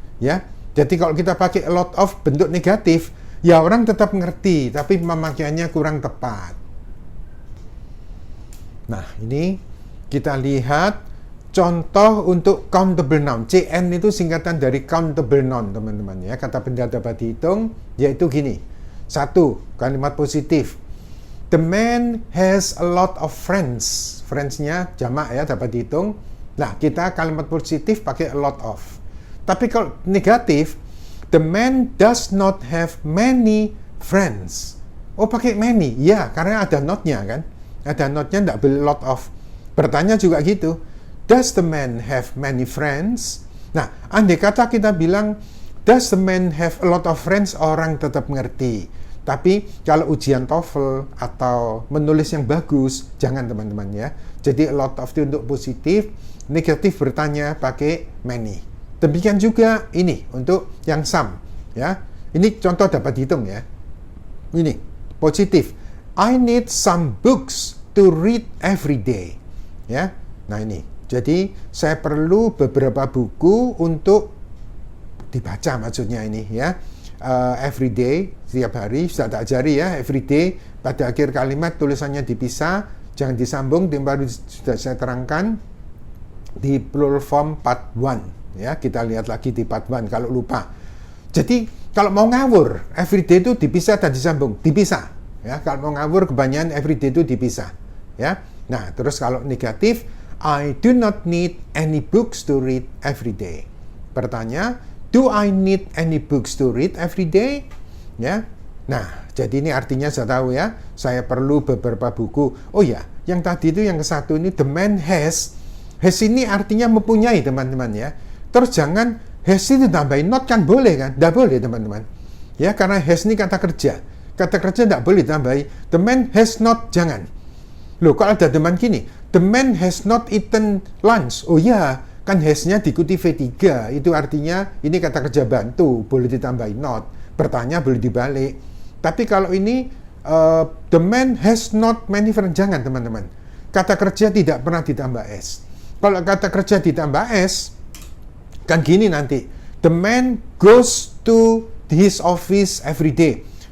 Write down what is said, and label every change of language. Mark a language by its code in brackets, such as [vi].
[id] Ya, jadi kalau kita pakai a lot of bentuk negatif, ya orang tetap ngerti, tapi pemakaiannya kurang tepat. Nah, ini kita lihat contoh untuk countable noun. CN itu singkatan dari countable noun, teman-teman ya. Kata benda dapat dihitung, yaitu gini. 1, kalimat positif. [en] The man has a lot of friends. [id] Friends-nya jamak ya, dapat dihitung. Nah, kita kalimat positif pakai [en] a lot of. [id] Tapi kalau negatif, [en] the man does not have many friends. [id] Oh, pakai many. Ya, karena ada not-nya kan. Ada not-nya, tidak boleh lot of. Bertanya juga gitu. [en] Does the man have many friends? [id] Nah, andai kata kita bilang, [en] does the man have a lot of friends? [id] Orang tetap ngerti. Tapi kalau ujian TOEFL atau menulis yang bagus, jangan teman-teman ya. Jadi a lot of itu untuk positif, negatif bertanya pakai many. Demikian juga ini untuk yang some ya. Ini contoh dapat dihitung ya. Ini positif. [en] I need some books to read every day. [id] Ya. Nah ini. Jadi saya perlu beberapa buku untuk dibaca maksudnya ini ya. Every day, setiap hari, sudah tak ajari ya, every day. Pada akhir kalimat tulisannya dipisah, jangan disambung. Yang baru sudah saya terangkan di plural form part 1. Ya, kita lihat lagi di part 1 kalau lupa. Jadi kalau mau ngawur, everyday itu dipisah dan disambung, dipisah. Ya, kalau mau ngawur kebanyakan everyday itu dipisah. Ya, nah terus kalau negatif, [en] I do not need any books to read every day. [id] Bertanya, [en] do I need any books to read every day? [id] Ya. Nah, jadi ini artinya saya tahu ya, saya perlu beberapa buku. Oh ya, yang tadi itu yang ke-1 ini [en] the man has. [id] Has ini artinya mempunyai, teman-teman ya. Terus jangan has itu tambahin not, kan boleh kan? Tidak boleh, teman-teman. Ya, karena has ini kata kerja. Kata kerja tidak boleh tambahi. [en] The man has not, [id] jangan. Loh, kalau ada teman gini, [en] the man has not eaten lunch. [id] Oh ya, kan has-nya diikuti V3. Itu artinya ini kata kerja bantu, boleh ditambahin not. Bertanya boleh dibalik. Tapi kalau ini [en] the man has not many friends, [id] jangan, teman-teman. Kata kerja tidak pernah ditambah s. Kalau kata kerja ditambah s, kan gini nanti. [en] The man goes to his office every day.